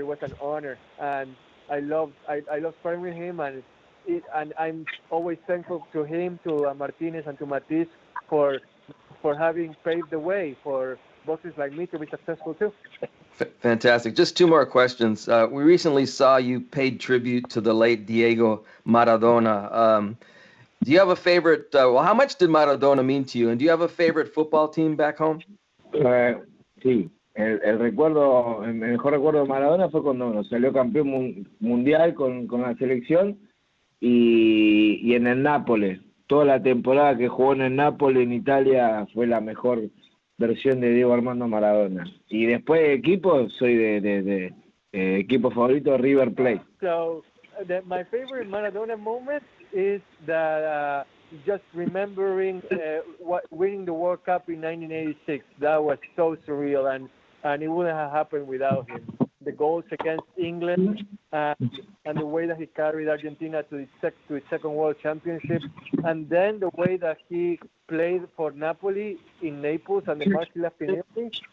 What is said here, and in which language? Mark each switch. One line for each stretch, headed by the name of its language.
English: It was an honor, and I love sparring with him, and I'm always thankful to him, to Martinez, and to Matisse for having paved the way for boxers like me to be successful too. Fantastic. Just two more questions. We recently saw you paid tribute to the late Diego Maradona. Do you have a favorite? How much did Maradona mean to you? And do you have a favorite football team back home?
Spanish: Sí. El mejor recuerdo de Maradona fue cuando salió campeón mundial con la selección y en el Nápoles. Toda la temporada que jugó en el Nápoles, en Italia, fue la mejor versión de Diego Armando Maradona. Y después de equipo, soy de equipo favorito River Plate.
English: So, my favorite Maradona moment is that just remembering winning the World Cup in 1986. That was so surreal, and it wouldn't have happened without him. The goals against England and the way that he carried Argentina to its second World Championship, and then the way that he played for Napoli in Naples and the match he left in Italy.